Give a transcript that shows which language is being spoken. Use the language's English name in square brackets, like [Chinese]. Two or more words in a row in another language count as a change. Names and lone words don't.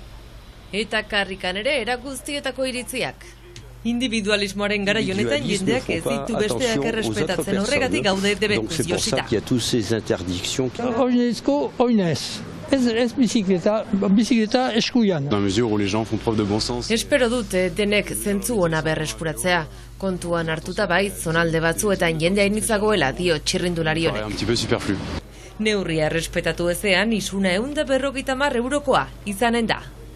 [Basque] Eta karrikan ere eraguztietako iritziak. Individualismoaren gara honetan jendeak ez ditu besteak errespetatzen, horregatik gaude debekuz josita. Oinezko, oinez. Ez bizikleta eskuian. [French] Dans la mesure où les gens font preuve de bon sens. [Basque] Espero dut denek zentzu ona berreskuratzea. Kontuan hartuta bai, zonalde batzuetan jende hainitzagoela dio txirrindulari honek. [French] Un petit peu superflu. [Basque] Neurria errespetatu ezean, isuna 150 eurokoa izanen da.